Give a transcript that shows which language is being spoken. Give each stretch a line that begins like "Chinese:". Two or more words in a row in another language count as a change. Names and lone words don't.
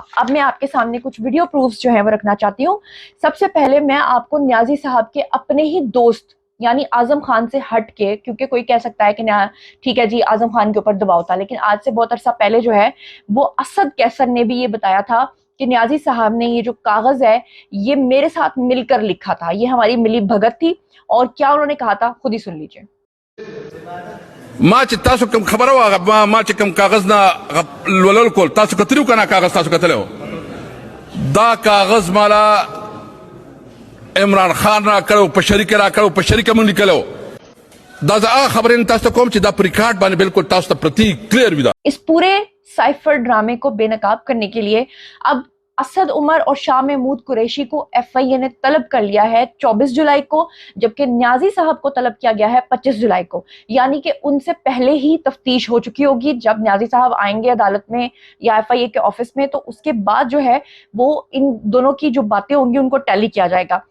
Urdu: اب میں آپ کے سامنے کچھ
English: video proofs
Urdu: جو ہے وہ رکھنا چاہتی ہوں. سب سے پہلے میں آپ کو نیازی صاحب کے اپنے ہی دوست یعنی اعظم خان سے ہٹ کے، کیونکہ کوئی کہہ سکتا ہے کہ نا ٹھیک ہے جی اعظم خان کے اوپر دباؤ تھا، لیکن آج سے بہت عرصہ پہلے جو ہے وہ اسد قیصر نے بھی یہ بتایا تھا کہ نیازی صاحب نے یہ جو کاغذ ہے یہ میرے ساتھ مل کر لکھا تھا, یہ ہماری ملی بھگت تھی. اور کیا انہوں نے کہا تھا خود ہی سن لیجئے.
Pashto: ما چې تاسو کوم خبره وا ما چې کوم کاغذ نه ولول کول تاسو کتلو کنه کاغذ تاسو کتلو دا کاغذ مالا عمران خان را کړو په شریک را کړو په شریک مونږ لیکلو دا ځا خبرین تاسو کوم چې دا پر ریکارډ باندې بالکل تاسو ته پرتی کلیئر وي.
Urdu: اس پورے سائفر ڈرامے کو بے نقاب کرنے کے لیے اب اسد عمر اور شاہ محمود قریشی کو ایف آئی اے نے طلب کر لیا ہے 24 جولائی کو, جبکہ نیازی صاحب کو طلب کیا گیا ہے 25 جولائی کو. یعنی کہ ان سے پہلے ہی تفتیش ہو چکی ہوگی. جب نیازی صاحب آئیں گے عدالت میں یا ایف آئی اے کے آفس میں تو اس کے بعد جو ہے وہ ان دونوں کی جو باتیں ہوں گی ان کو ٹیلی کیا جائے گا.